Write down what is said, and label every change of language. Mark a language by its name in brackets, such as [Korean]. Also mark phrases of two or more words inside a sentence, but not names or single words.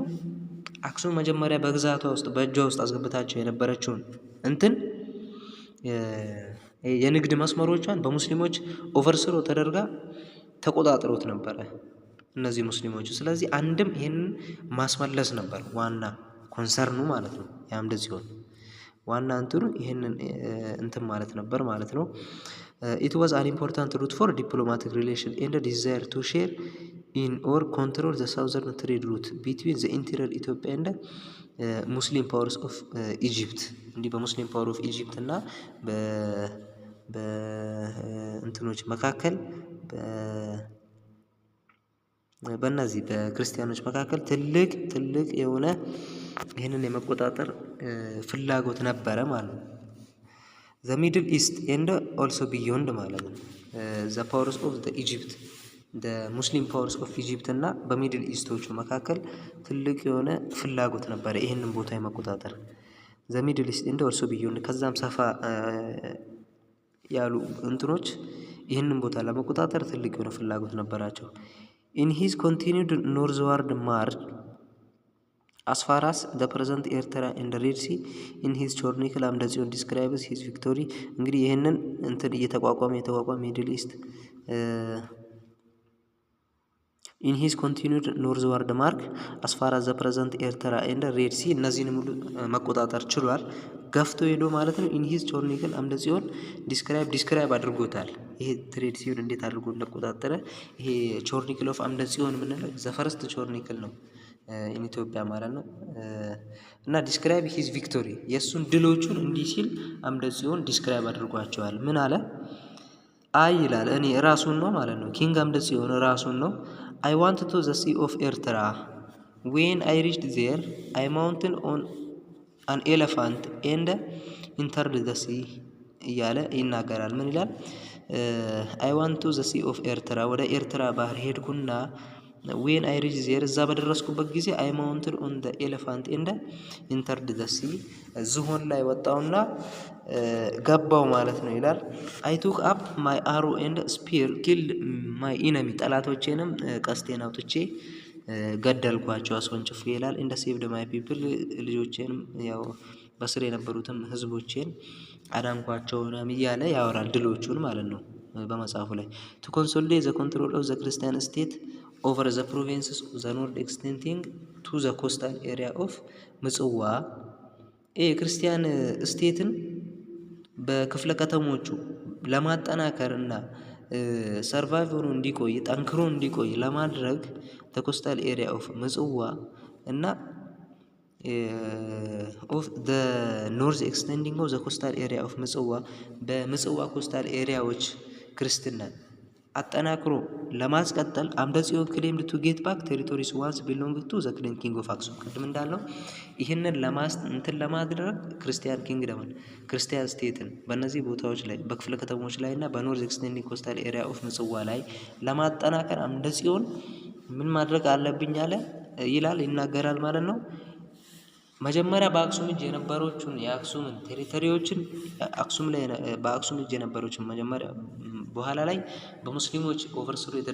[Amharic] አክሱም መጀመሪያ በግዛቷ ውስጥ በእጇ ውስጥ አስገብታቸው የነበረችውን እንትን የንግድ መስመሮቿን በሙስሊሞች ኦቨርስሮ ተደርጋ ተቆጣጥሮት ነበረ እነዚህ ሙስሊሞች። ስለዚህ አንድም ይሄንን ማስመለስ ነበር ዋና ኮንሰርኑ ማለት ነው። [English] ያም እንደዚህ ሆነ ዋና እንትኑ ይሄንን እንትን ማለት ነበር ማለት ነው። it was an important route for diplomatic relation and a desire to share in or control the southern trade route between the interior Ethiopia and ሙስሊም ፓወርስ ኦፍ ኢጂፕት። [Amharic] እንዲህ በሙስሊም [English] power of Egypt [Amharic] እና በእንትኖች መካከል በእነዚህ በክርስቲያኖች መካከል ትልቅ የሆነ ይህንን የመቆጣጠር ፍላጎት ነበረ ማለት ነው። [English] the middle east and also beyond [Amharic] ማለት ነው። [English] the powers of the Egypt the muslim powers of Egypt [Amharic] እና በሚድል ኢስቶቹ መካከል ትልቅ የሆነ ፍላጎት ነበረ ይህንን ቦታ የመቆጣጠር [English] the middle east and also beyond [Amharic] ከዛም ሰፋ ያሉ እንትኖች ይህንን ቦታ ለመቆጣጠር ትልቅ የሆነ ፍላጎት ነበራቸው። [English] in his continued northward march as far as the present Eritrea and the Red Sea in his chronicle አምደጽዮን describes his victory። [Amharic] እንግዲህ ይህንን እንትን የተቋቋመ [English] Middle East in his continued northward march as far as the present Eritrea and the Red Sea [Amharic] እነዚህን ሙሉ መቆጣጠር ችሏል። ገፍቶ ሄዶ ማለት ነው። [English] in his chronicle [Amharic] አምደጽዮን ዲስክራይብ አድርጎታል። ይሄ ትሬድ ሲሆን እንዴት አድርጎ እንደቆጣጠረ ይሄ [English] chronicle of [Amharic] አምደጽዮን የምንለው [English] the first chronicle [Amharic] ነው ኢትዮጵያ ማለት ነው። እና [English] describe his victory [Amharic] የእሱን ድሎቹን እንዲህ ሲል አምደጽዮን ዲስክራይብ አድርጓቸዋል። ምን አለ? አይ ይላል እኔ ራሱን ነው ማለት ነው። ኪንግ አምደጽዮን ራሱን ነው። [English] I went to the sea of Eritrea. When I reached there, I mounted on an elephant and entered the sea [Amharic] እያለ ይናገራል። ምን ይላል? [English] I went to the sea of Eritrea [Amharic] ወደ ኤርትራ ባህር ሄድኩና [English] when I reached there [Amharic] እዛ በደረስኩበት ጊዜ [English] I mounted on the elephant and entered the sea [Amharic] ዝሆን ላይ ወጣውና ገባው ማለት ነው ይላል። [English] I took up my arrow and spear killed my enemy [Amharic] ጠላቶቼንም ቀስቴን አውጥቼ ገደልኳቸው አስወንጭፌ ይላል። [English] and saved my people [Amharic] ልጆቼንም ያው በስር የነበሩትም ህዝቦቼን አዳንኳቸው እያለ ያወራል ድሎቹን ማለት ነው በመጽሐፉ ላይ። [English] to consolidate the control of the Christian state over the provinces of the north extending to the coastal area of [Amharic] ምጽዋ [English] Christian state [Amharic] በክፍለ ከተሞቹ ለማጠናከርና ሰርቫይቭ ሆኖ እንዲቆይ ጠንክሮ እንዲቆይ ለማድረግ [English] the coastal area of [Amharic] ምጽዋ እና [English] of the north extending of the coastal area of ምጽዋ [Amharic] በምጽዋ ኮስታል ኤሪያዎች ክርስትናን አጠናክሮ ለማስቀጠል [English] አምደጽዮን ክሌምድ to get back territories once belong to the king of Aksum። [Amharic] ቅድም እንዳልነው ይህንን ለማድረግ [English] Christian kingdom Christian state [Amharic] በእነዚህ ቦታዎች ላይ በክፍለ ከተሞች ላይ እና በኖርዝ [English] extending coastal area of [Amharic] ምጽዋ ላይ ለማጠናከር አምደጽዮን ምን ማድረግ አለብኝ አለ ይላል ይናገራል ማለት ነው። መጀመሪያ በአክሱም እጅ የነበሮቹን የአክሱምን ቴሪቶሪዎችን በአክሱም እጅ የነበሮችን መጀመሪያ በኋላ ላይ በሙስሊሞች ኦቨርስሮ